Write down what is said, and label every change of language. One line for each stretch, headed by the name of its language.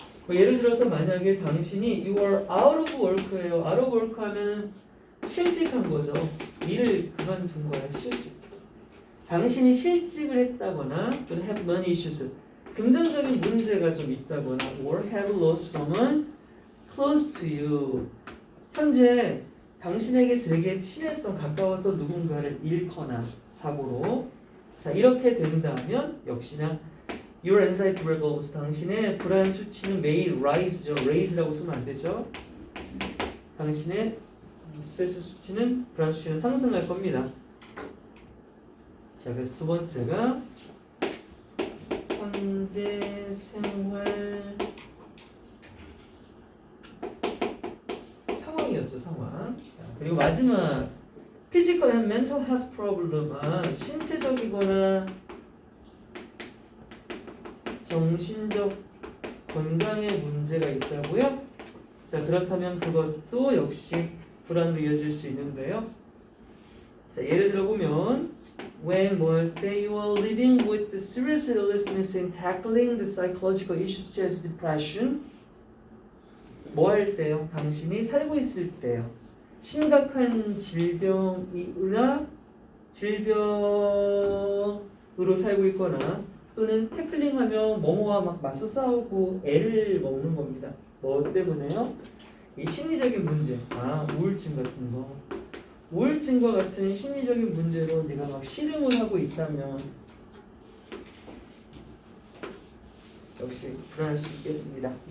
Korean: 예를 들어서 만약에 당신이
English: you are out of work
Korean: 예요. out of work 하면 실직한 거죠. 일을 그만둔 거예요. 실직. 당신이 실직을 했다거나 또는
English: have money issues,
Korean: 금전적인 문제가 좀 있다거나
English: or have lost someone close to you.
Korean: 현재 당신에게 되게 친했던 가까웠던 누군가를 잃거나 사고로. 자, 이렇게 된다면 역시나
English: your anxiety levels,
Korean: 당신의 불안 수치는 매일 rise죠. raise라고 쓰면 안 되죠. 당신의 스트레스 수치는 불안 수치는 상승할 겁니다. 자, 그래서 두 번째가 현재 생활 상황이었죠, 상황. 자, 그리고 마지막
English: physical and mental health problem.
Korean: 신체적이거나 정신적 건강에 문제가 있다고요? 자, 그렇다면 그것도 역시 불안으로 이어질 수 있는데요. 자, 예를 들어 보면
English: when they were living with the serious illness and tackling the psychological issues such as depression.
Korean: 뭐 할 때요? 당신이 살고 있을 때요. 심각한 질병이나 질병으로 살고 있거나 또는 태클링하며 뭐뭐와 막 맞서 싸우고 애를 먹는 겁니다. 뭐 때문에요? 이 심리적인 문제, 우울증 같은 거, 우울증과 같은 심리적인 문제로 네가 막 씨름을 하고 있다면 역시 불안할 수 있겠습니다.